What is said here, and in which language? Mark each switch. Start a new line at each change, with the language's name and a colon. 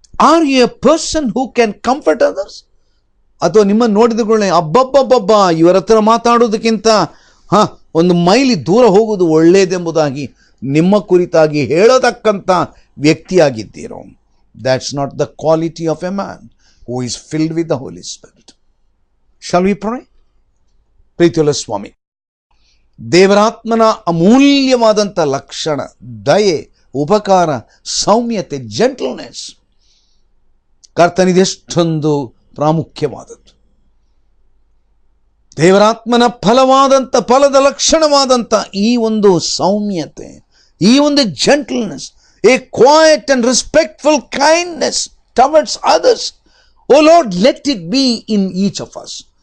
English: Are you a person who can comfort others?
Kannada: ಅಥವಾ ನಿಮ್ಮ ನೋಡಿದಗಳೇ, ಅಬ್ಬಬ್ಬಬ್ಬಬ್ಬ, ಇವರ ಹತ್ರ ಮಾತಾಡೋದಕ್ಕಿಂತ ಒಂದು ಮೈಲಿ ದೂರ ಹೋಗುವುದು ಒಳ್ಳೆಯದೆಂಬುದಾಗಿ ನಿಮ್ಮ ಕುರಿತಾಗಿ ಹೇಳತಕ್ಕಂಥ ವ್ಯಕ್ತಿಯಾಗಿದ್ದೀರೋ?
English: That's not the quality of a man who is filled with the Holy Spirit. Shall we pray?
Kannada: ಪ್ರೀತಿಯುಳ್ಳ ಸ್ವಾಮಿ, ದೇವರಾತ್ಮನ ಅಮೂಲ್ಯವಾದಂಥ ಲಕ್ಷಣ ದಯೆ, ಉಪಕಾರ, ಸೌಮ್ಯತೆ, ಜೆಂಟಲ್ನೆಸ್, ಕರ್ತನಿದೆಷ್ಟೊಂದು ಪ್ರಾಮುಖ್ಯವಾದದ್ದು. ದೇವರಾತ್ಮನ ಫಲದ ಲಕ್ಷಣವಾದಂಥ ಈ ಒಂದು ಸೌಮ್ಯತೆ, ಈ ಒಂದು gentleness
English: a quiet and respectful kindness towards others. Oh Lord, let it be in each of us.